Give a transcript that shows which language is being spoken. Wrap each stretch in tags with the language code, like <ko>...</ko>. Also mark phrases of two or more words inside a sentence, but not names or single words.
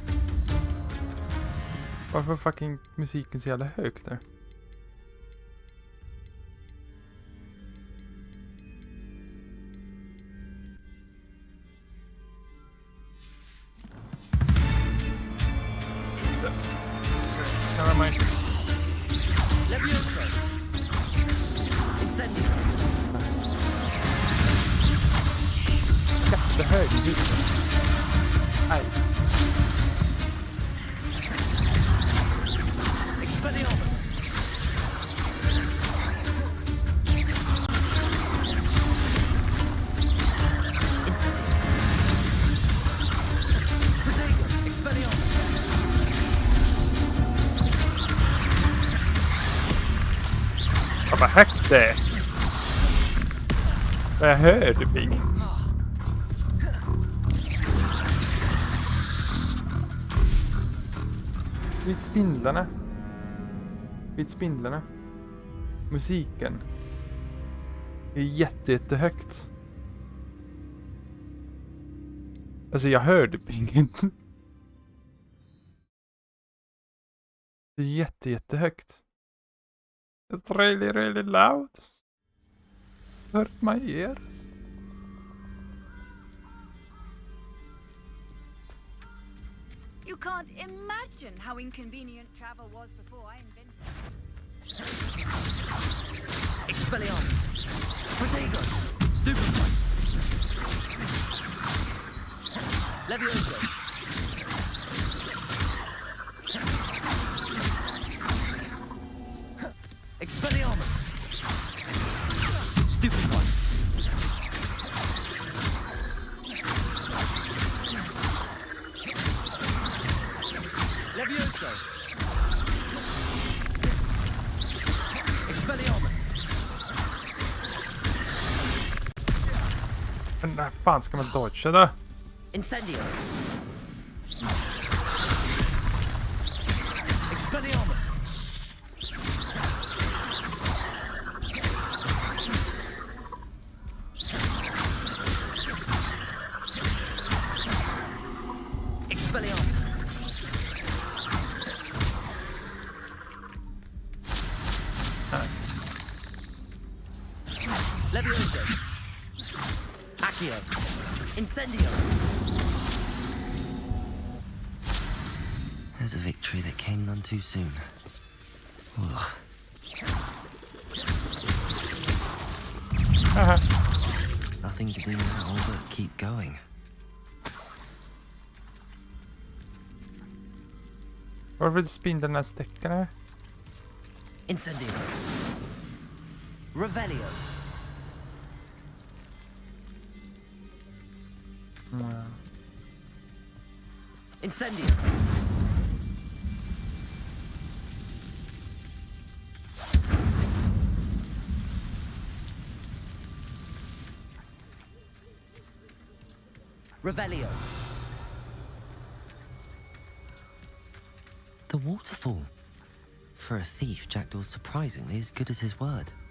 <sv>Varför fucking musiken så jävla högt där? Kan man inte... Levioso. Incendio. Jättehög musik. Nej. Expelliarmus. Incendio. Protego. Expelliarmus. Vad högt det är. Jag hörde inget. Vid spindlarna. Vid spindlarna. Musiken. Det är jättehögt. Alltså jag hörde inget. Det är jättehögt.</sv> <en>It's really loud. Hurt my ears. You can't imagine how inconvenient travel was before I invented it. Expelliarmus. Protego. Stupid. Levioso. Expelliarmus. Stupid one. Levioso. Expelliarmus.</en> <sv>Men när fan ska man dodga då? Incendio. Expelliarmus. Expelliarmus. Levioso. Accio. Incendio.</sv> <en>There's a victory that came none too soon. Ugh. Nothing to do now but keep going.</en> <sv>Varför spindlarna stäcker här? Incendio. Revelio. Incendio. Revelio.</sv> <en>The waterfall. For a thief, Jackdaw's surprisingly as good as his word.</en>